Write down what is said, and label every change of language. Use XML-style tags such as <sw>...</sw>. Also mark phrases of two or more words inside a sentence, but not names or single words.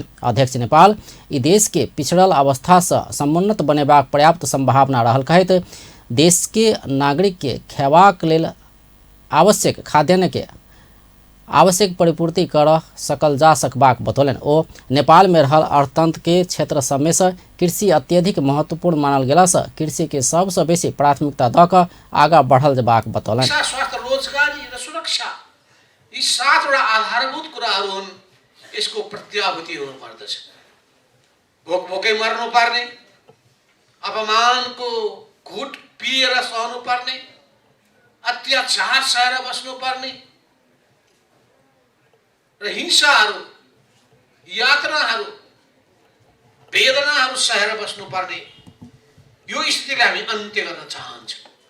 <mai>अध्यक्ष नेपाल ई देश के पिछड़ल अवस्था से समुन्नत बनेबाक पर्याप्त संभावना रहल कहैत देश के नागरिक के खेबाक लेल आवश्यक खाद्यान्न के आवश्यक परिपूर्ति कर सकल जा सकबाक बतौलन। ओ नेपाल में रहल अर्थतंत्र के क्षेत्र सब में से कृषि अत्यधिक महत्वपूर्ण मानल गेला से कृषि के सबसे बेसी प्राथमिकता द क आगा बढ़ल जबाक बतौलन।</mai> <ne>स्वास्थ्य, रोजगारी र सुरक्षा यी 7वटा आधारभूत कुराहरू हुन्। यसको प्रत्याभूति हुनुपर्दछ। भोकै मर्नु पर्ने, अपमानको घुट पिएर सहनु पर्ने, अत्याचार सहेर बस्नु पर्ने र हिंसाहरू, यातनाहरू, वेदनाहरू सहेर बस्नु पर्ने यो स्थितिलाई हामी अन्त्य गर्न चाहन्छौँ।</ne>